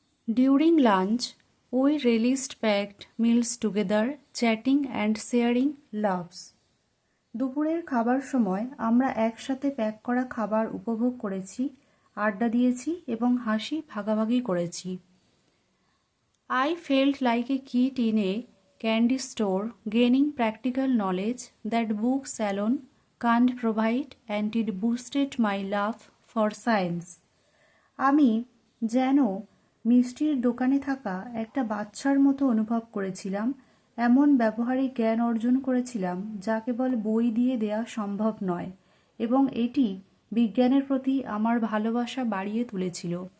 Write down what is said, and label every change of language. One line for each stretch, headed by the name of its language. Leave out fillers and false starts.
English: During lunch we relished packed meals together, chatting and sharing laughs.
Bangla: দুপুরের খাবার সময় আমরা একসাথে প্যাক করা খাবার উপভোগ করেছি, আড্ডা দিয়েছি এবং হাসি ভাগাভাগি করেছি।
English: I felt like a kid in a candy store, gaining practical knowledge that books alone can't provide, and it boosted my love for science.
Bangla: আমি যেন মিষ্টির দোকানে থাকা একটা বাচ্চার মতো অনুভব করেছিলাম। এমন ব্যবহারিক জ্ঞান অর্জন করেছিলাম যা কেবল বই দিয়ে দেয়া সম্ভব নয়, এবং এটি বিজ্ঞানের প্রতি আমার ভালোবাসা বাড়িয়ে তুলেছিল।